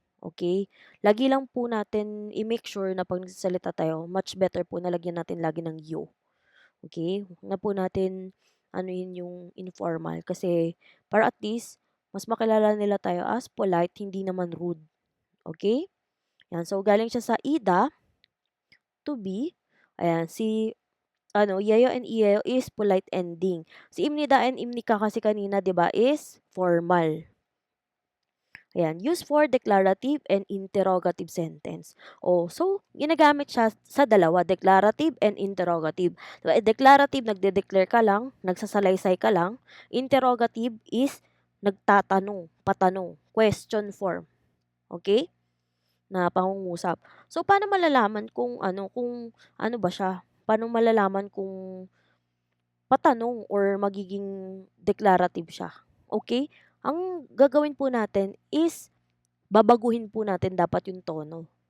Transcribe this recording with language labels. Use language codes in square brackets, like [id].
[tl] Okay? Lagi lang po natin i-make sure na 'pag nagsasalita tayo, [en] much better [tl] po na lagyan natin lagi ng you. Okay? Huwag na po natin anuhin yung informal kasi para at least mas makilala nila tayo as polite, hindi naman rude. Okay? Yan. So, galing siya sa ida, [en] to be. Ayan, si Yeo and Ieo is polite ending. [tl] Si Imnida and Imnika kasi kanina, 'di ba, [en] is formal. [tl] Ayan, [en] used for declarative and interrogative sentence. [tl] So, ginagamit siya sa dalawa, [en] declarative and interrogative. [tl] Diba, declarative, nagde-declare ka lang, nagsasalaysay ka lang. [en] Interrogative is [tl] nagtatanong, patanong, [en] question form. [tl] Okay? Na pangungusap. So, paano malalaman kung ano ba siya? Paano malalaman kung patanong or magiging declarative siya? Okay? Ang gagawin po natin is babaguhin po natin dapat yung tono.